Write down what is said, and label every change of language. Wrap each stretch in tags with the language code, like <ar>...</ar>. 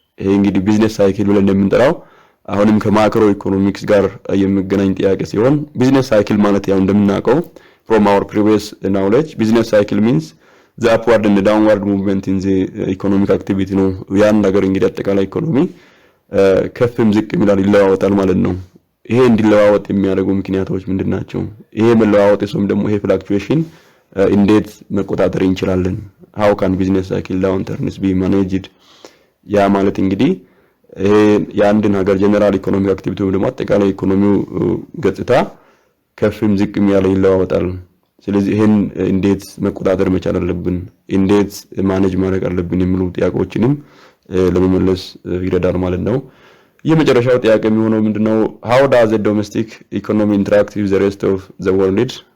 <am>ይሄ እንግዲህ ቢዝነስ ሳይክል ብለን እንደምንጠራው አሁንም ከማክሮ ኢኮኖሚክስ ጋር የሚገናኝ ጥያቄ ሲሆን ቢዝነስ ሳይክል ማለት ያው እንደምናውቀው</am> <en>from our previous knowledge business cycle means the upward and the downward movement in the economic activity</en> <am>ነው። ያን ነገር እንግዲህ አጠቃላይ ኢኮኖሚ ከፍም ዝቅም ይላል ይለዋወጣል ማለት ነው። ይሄ እንዲለዋወጥ የሚያደርጉ ምክንያቶች ምንድናቸው? ይሄ መለዋወጥ ወይም ደግሞ ይሄ ፍላክቹዌሽን እንዴት መቆጣጠር እንችላለን?</am> <en>how can business cycle downturns be managed?</en> <am>ያ ማለት እንግዲህ ይሄ የአንድን ሀገር ጀነራል ኢኮኖሚክ አክቲቪቲ ወይም ደግሞ አጠቃላይ ኢኮኖሚው ገጽታ ከፍም ዝቅም ያለ ይለዋወጣል። ስለዚህ ይሄን እንዴት መቆጣጠር መቻል አለብን? እንዴት ማኔጅ ማድረግ አለብን የሚሉ ጥያቄዎችንም ለመመለስ ይረዳል ማለት ነው። የመጨረሻው ጥያቄ የሚሆነው ምንድነው</am> <en>how does the domestic economy interact with the rest of the world?</en>